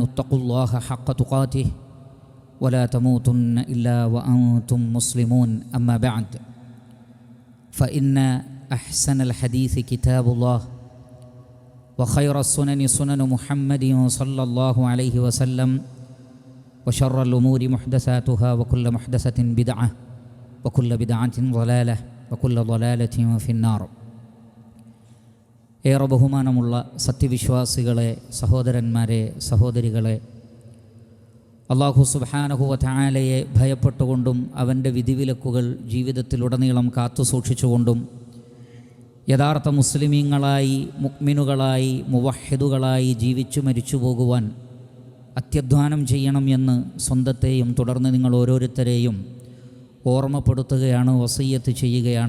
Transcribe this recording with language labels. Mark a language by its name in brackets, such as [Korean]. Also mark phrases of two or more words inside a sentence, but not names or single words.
[Arabic] اتقوا الله حق تقاته ولا تموتن إلا وأنتم مسلمون أما بعد فإن أحسن الحديث كتاب الله وخير السنن سنن محمد صلى الله عليه وسلم وشر الأمور محدثاتها وكل محدثة بدعة وكل بدعة ضلالة وكل ضلالة في النار. [Malayalam] ഏറെ ബഹുമാനമുള്ള സത്യവിശ്വാസികളെ, സഹോദരന്മാരെ, സഹോദരികളെ, [Arabic] الله سبحانه وتعالى [Malayalam] ഭയപ്പെട്ടുകൊണ്ടും അവൻ്റെ വിധിവിലക്കുകൾ ജീവിതത്തിലുടനീളം കാത്തുസൂക്ഷിച്ചുകൊണ്ടും യഥാർത്ഥ മുസ്ലിമീങ്ങളായി, മുഅ്മിനുകളായി, മുവഹ്ഹിദുകളായി ജീവിച്ചു മരിച്ചു പോകുവാൻ അത്യധ്വാനം ചെയ്യണം എന്ന് സ്വന്തത്തെയും തുടർന്ന് നിങ്ങൾ ഓരോരുത്തരെയും ഓർമ്മപ്പെടുത്തുകയാണ്, വസിയ്യത്ത് ചെയ്യുകയാണ്.